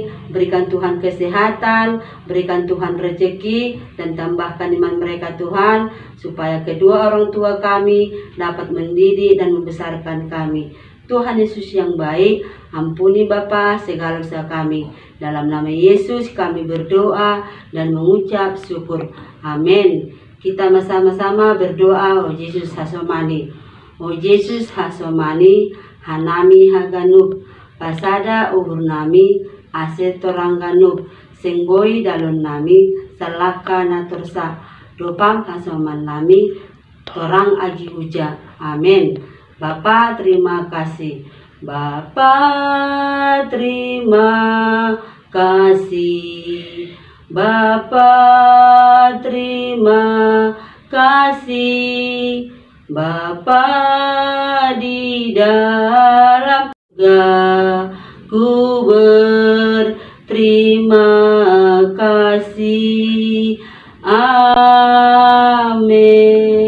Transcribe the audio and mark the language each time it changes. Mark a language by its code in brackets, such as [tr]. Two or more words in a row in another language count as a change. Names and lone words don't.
[id] Berikan Tuhan kesehatan, berikan Tuhan rezeki, dan tambahkan iman mereka Tuhan, supaya kedua orang tua kami dapat mendidik dan membesarkan kami. Tuhan Yesus yang baik, ampuni Bapa segala dosa kami. Dalam nama Yesus kami berdoa dan mengucap syukur. Amin. Kita sama-sama berdoa. [bts] Oh Yesus hasomani, oh Yesus hasomani, hanami haganub, pasada uhur nami, ase torangganub, senggoi dalon nami, salaka natursa, dopam hasoman nami, torang agi uja. [id] Amin. Bapa terima kasih. Bapa terima kasih. Bapa terima kasih. Bapa di dalam surga, ku berterima kasih. Amin.